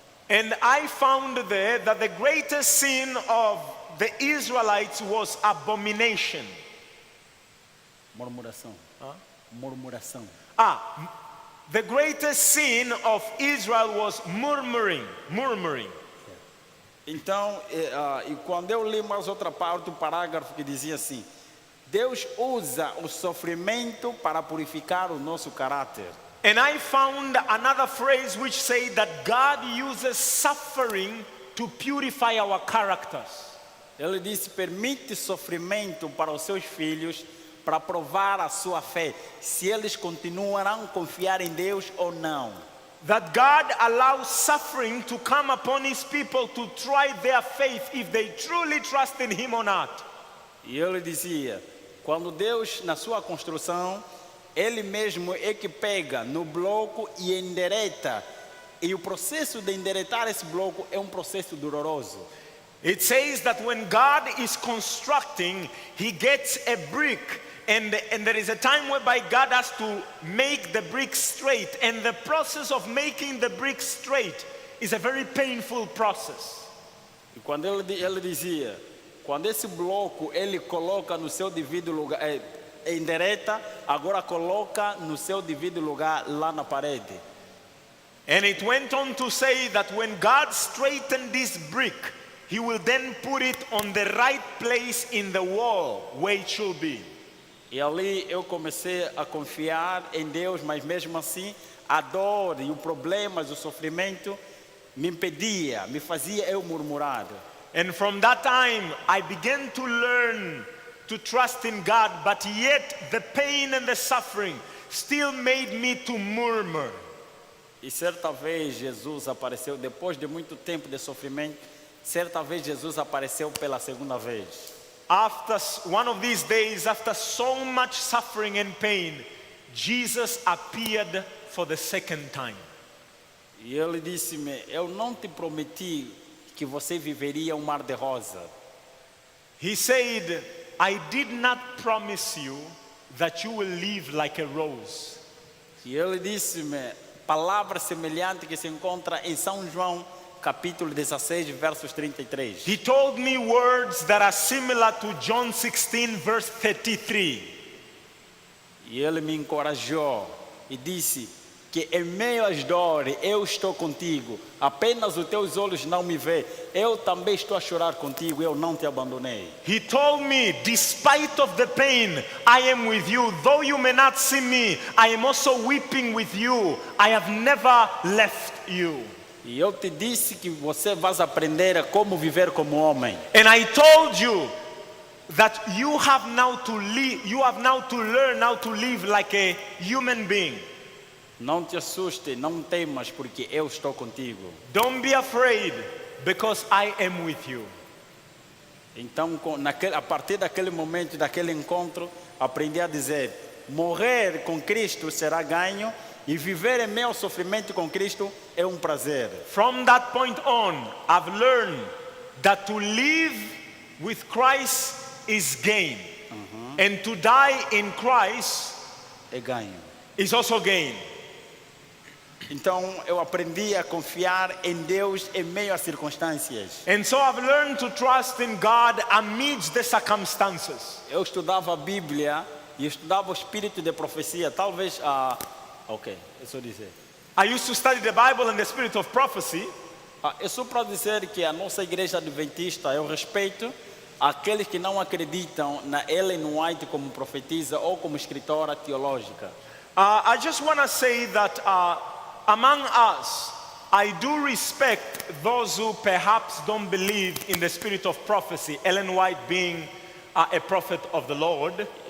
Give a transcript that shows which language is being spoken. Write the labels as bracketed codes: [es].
[en] And I found there that the greatest sin of the Israelites was abomination. [pt] Murmuração. Murmuração. [en] The greatest sin of Israel was murmuring. [pt] Então, e quando eu li mais outra parte, um parágrafo que dizia assim: Deus usa o sofrimento para purificar o nosso caráter. [en] And I found another phrase which said that God uses suffering to purify our characters. [pt] Ele disse: permite sofrimento para os seus filhos para provar a sua fé, se eles continuarão a confiar em Deus ou não. [en] That God allows suffering to come upon His people to try their faith if they truly trust in Him or not. [pt] E ele dizia: quando Deus, na sua construção, Ele mesmo é que pega no bloco e endireita. E o processo de endireitar esse bloco é um processo doloroso. [en] It says that when God is constructing, He gets a brick, and there is a time whereby God has to make the brick straight, and the process of making the brick straight is a very painful process. [pt] E quando ele dizia, quando esse bloco ele coloca no seu devido lugar, endireita, agora coloca no seu devido lugar lá na parede. [en] And it went on to say that when God straightened this brick, He will then put it on the right place in the wall where it should be. [pt] E ali eu comecei a confiar em Deus, mas mesmo assim a dor e o problema, o sofrimento me impedia, me fazia eu murmurar. [en] And from that time I began to learn to trust in God, but yet the pain and the suffering still made me to murmur. [pt] E certa vez Jesus apareceu, depois de muito tempo de sofrimento, certa vez Jesus apareceu pela segunda vez. [en] After one of these days, after so much suffering and pain, Jesus appeared for the second time. [pt] E ele disse-me: eu não te prometi que você viveria um mar de rosa. [en] He said, I did not promise you that you will live like a rose. [pt] E ele disse-me palavra semelhante que se encontra em São João, capítulo 16, versos 33. [en] He told me words that are similar to John 16, verse 33. [pt] E ele me encorajou e disse que em meio às dores eu estou contigo. Apenas os teus olhos não me vê. Eu também estou a chorar contigo. Eu não te abandonei. [en] He told me, despite of the pain, I am with you. Though you may not see me, I am also weeping with you. I have never left you. [pt] E eu te disse que você vai aprender a como viver como homem. [en] And I told you that you have now to learn how to live like a human being. [pt] Não te assuste, não temas, porque eu estou contigo. [en] Don't be afraid, because I am with you. [pt] Então, a partir daquele momento, daquele encontro, aprendi a dizer: morrer com Cristo será ganho, e viver em meio ao sofrimento com Cristo é um prazer. [en] From that point on, I've learned that to live with Christ is gain. And to die in Christ [pt] é ganho. [en] is also gain. [pt] Então eu aprendi a confiar em Deus em meio às circunstâncias. [en] And so I've learned to trust in God amidst the circumstances. [pt] Eu estudava a Bíblia e estudava o espírito de profecia. Talvez ok, é só dizer. [en] I used to study the Bible and the spirit of prophecy. [pt] É só para dizer que a nossa igreja adventista, eu respeito aqueles que não acreditam na Ellen White como profetisa ou como escritora teológica. [en] I just want to say that among us, I do respect those who perhaps don't believe in the spirit of prophecy, Ellen White being a prophet of the Lord.